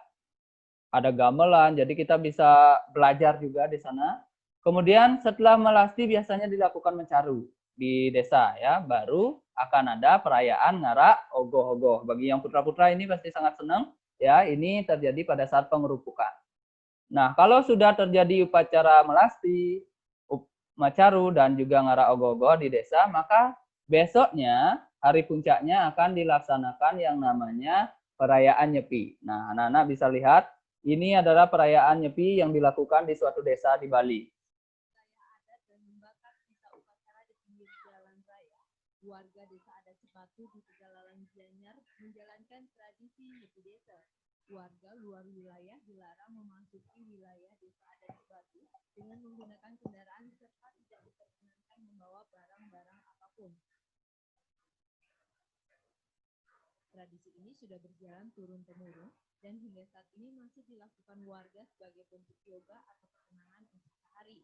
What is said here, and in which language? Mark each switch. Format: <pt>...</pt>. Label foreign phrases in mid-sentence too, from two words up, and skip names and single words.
<id>Ada gamelan, jadi kita bisa belajar juga di sana. Kemudian setelah melasti biasanya dilakukan mencaru di desa ya, baru akan ada perayaan ngarak ogoh-ogoh. Bagi yang putra-putra ini pasti sangat senang ya, ini terjadi pada saat pengerupukan. Nah, kalau sudah terjadi upacara melasti, macaru dan juga ngarak ogoh-ogoh di desa, maka besoknya hari puncaknya akan dilaksanakan yang namanya perayaan Nyepi. Nah, anak-anak bisa lihat ini adalah perayaan Nyepi yang dilakukan di suatu desa di Bali. Warga desa adat Sepatu di Tegalalan Gianyar menjalankan tradisi Nyepi Desa. Warga luar wilayah dilarang memasuki wilayah desa adat Sepatu dengan menggunakan kendaraan serta tidak diperkenankan membawa barang-barang apapun. Tradisi ini sudah berjalan turun-temurun dan hingga saat ini masih dilakukan warga sebagai bentuk yoga atau perkenangan untuk sehari.</id>